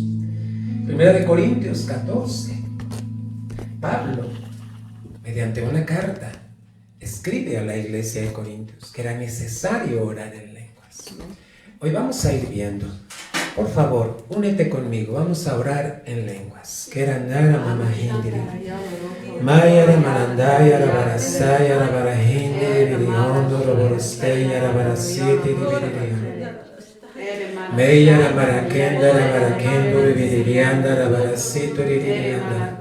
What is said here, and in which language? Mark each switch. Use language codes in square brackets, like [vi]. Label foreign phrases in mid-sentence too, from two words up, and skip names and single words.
[es] Primera de Corintios 14. Pablo, mediante una carta, escribe a la iglesia de Corintios que era necesario orar en lenguas. Hoy vamos a ir viendo. Por favor, únete conmigo, vamos a orar en lenguas. Kerandara mamahindiri. Mayara marandaya rabarasaya rabarahindiri viriondo roborostaya rabarasiti dividiria. Meyara marakenda rabarakendo rivirianda rabarasito rivirianda.